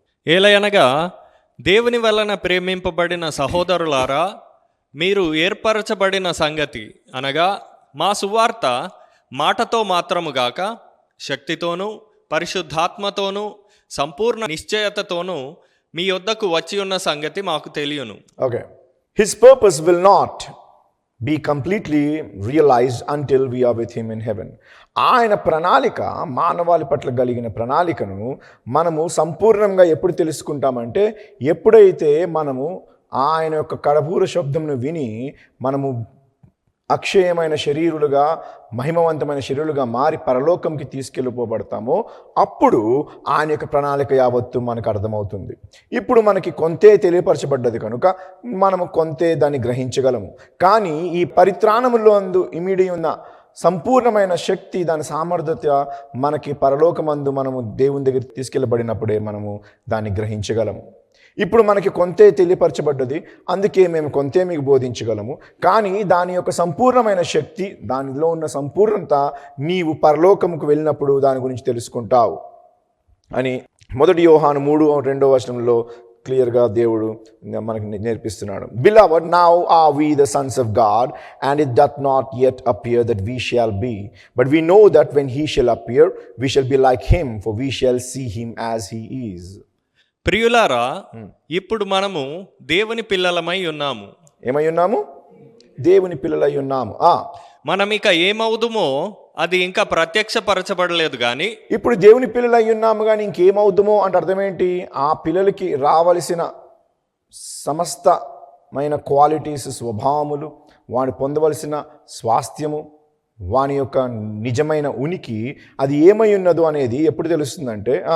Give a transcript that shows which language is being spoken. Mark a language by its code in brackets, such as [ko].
[te] ఏలయనగా దేవుని వలన ప్రేమింపబడిన సహోదరులారా, మీరు ఏర్పరచబడిన సంగతి అనగా మా సువార్త మాటతో మాత్రముగాక శక్తితోనూ పరిశుద్ధాత్మతోనూ సంపూర్ణ నిశ్చయతతోనూ మీ యొద్దకు వచ్చి ఉన్న సంగతి మాకు తెలియను. [en] Okay, his purpose will not be completely realized until we are with him in heaven. [te] ఆయన ప్రణాళిక, మానవాళి పట్ల కలిగిన ప్రణాళికను మనము సంపూర్ణంగా ఎప్పుడు తెలుసుకుంటామంటే ఎప్పుడైతే మనము ఆయన యొక్క కడబూర శబ్దంను విని మనము అక్షయమైన శరీరులుగా మహిమవంతమైన శరీరులుగా మారి పరలోకంకి తీసుకెళ్ళిపోబడతామో అప్పుడు ఆయన యొక్క ప్రణాళిక యావత్తు మనకు అర్థమవుతుంది. ఇప్పుడు మనకి కొంతే తెలియపరచబడ్డది కనుక మనము కొంతే దాన్ని గ్రహించగలము. కానీ ఈ పరిత్రాణములో ఇమిడి ఉన్న సంపూర్ణమైన శక్తి, దాని సామర్థ్యత మనకి పరలోకమందు మనము దేవుని దగ్గర తీసుకెళ్ళబడినప్పుడే మనము దాన్ని గ్రహించగలము. ఇప్పుడు మనకి కొంతే తెలియపరచబడ్డది, అందుకే మేము కొంతే మీకు బోధించగలము. కానీ దాని యొక్క సంపూర్ణమైన శక్తి, దానిలో ఉన్న సంపూర్ణత నీవు పరలోకముకు వెళ్ళినప్పుడు దాని గురించి తెలుసుకుంటావు అని 1 యోహాను 3:2 వచనంలో క్లియర్గా దేవుడు మనకు నేర్పిస్తున్నాడు. [en] Beloved, now are we the sons of God, and it doth not yet appear that we shall be. But we know that when he shall appear, we shall be like him, for we shall see him as he is. [te] ప్రియులారా, ఇప్పుడు మనము దేవుని పిల్లలమై ఉన్నాము. ఏమై ఉన్నాము? దేవుని పిల్లలై ఉన్నాము. మనం ఇక ఏమవుదుమో అది ఇంకా ప్రత్యక్షపరచబడలేదు కానీ. ఇప్పుడు దేవుని పిల్లలై ఉన్నాము కానీ ఇంకేమవుదుమో అంటే అర్థం ఏంటి? ఆ పిల్లలకి రావలసిన సమస్తమైన క్వాలిటీస్, స్వభావములు, వాడు పొందవలసిన స్వాస్థ్యము, వాని యొక్క నిజమైన ఉనికి అది ఏమై ఉన్నదో అనేది ఎప్పుడు తెలుస్తుందంటే